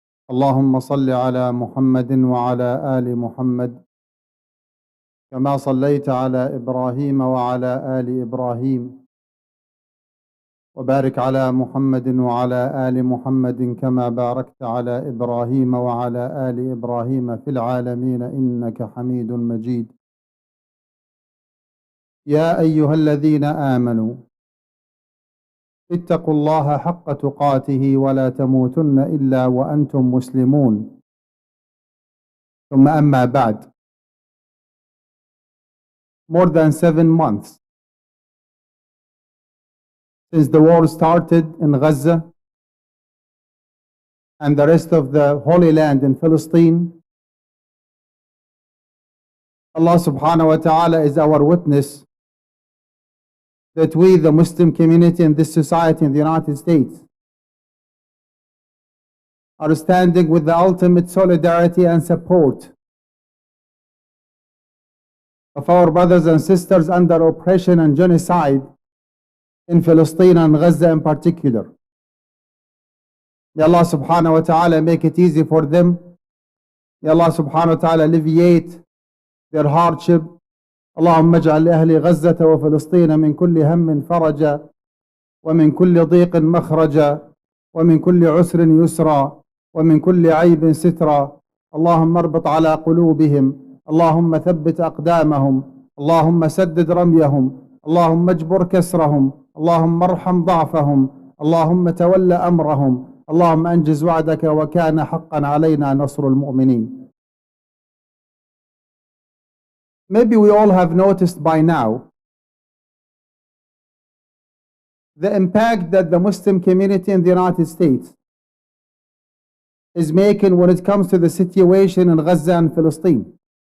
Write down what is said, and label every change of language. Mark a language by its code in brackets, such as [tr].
[ar] اللهم صل على محمد وعلى آل محمد كما صليت على إبراهيم وعلى آل إبراهيم، وبارك على محمد وعلى آل محمد كما باركت على إبراهيم وعلى آل إبراهيم في العالمين إنك حميد مجيد. يا أيها الذين آمنوا اتقوا الله حق تقاته ولا تموتن إلا وأنتم مسلمون. ثم أما بعد. [en] More than 7 months since the war started in Gaza and the rest of the Holy Land in Palestine, Allah subhanahu wa ta'ala is our witness that we, the Muslim community in this society in the United States, are standing with the ultimate solidarity and support of our brothers and sisters under oppression and genocide in Palestine and Gaza in particular. May Allah subhanahu wa ta'ala make it easy for them. May Allah subhanahu wa ta'ala alleviate their hardship. [ar] اللهم اجعل لأهل غزة وفلسطين من كل هم فرجا ومن كل ضيق مخرجا ومن كل عسر يسرا ومن كل عيب سترا. اللهم اربط على قلوبهم، اللهم ثبت أقدامهم، اللهم سدد رميهم، اللهم اجبر كسرهم، اللهم ارحم ضعفهم، اللهم تول أمرهم، اللهم أنجز وعدك وكان حقا علينا نصر المؤمنين. [en] Maybe we all have noticed by now the impact that the Muslim community in the United States is making when it comes to the situation in Gaza and Palestine.